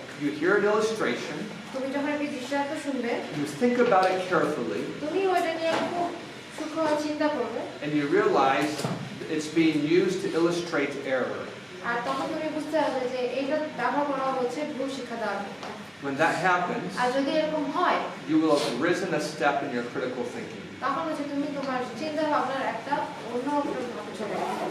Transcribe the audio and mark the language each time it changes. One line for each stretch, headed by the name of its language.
English: you hear an illustration,
Bangla: তুমি যখন একটি দৃষ্টান্ত শুনবে
English: you think about it carefully,
Bangla: তুমি ওইটা নিয়ে খুব সূক্ষ্মভাবে চিন্তা করবে
English: and you realize it's being used to illustrate error.
Bangla: আর তখন তুমি বুঝতে পারবে যে এইটা ব্যবহার করা হচ্ছে ভুল শিক্ষা দেওয়ার জন্য
English: When that happens,
Bangla: আর যদি এরকম হয়
English: you will have risen a step in your critical thinking.
Bangla: তখন হচ্ছে তুমি তোমার চিন্তা ভাবনার একটা অন্য চলে যাবে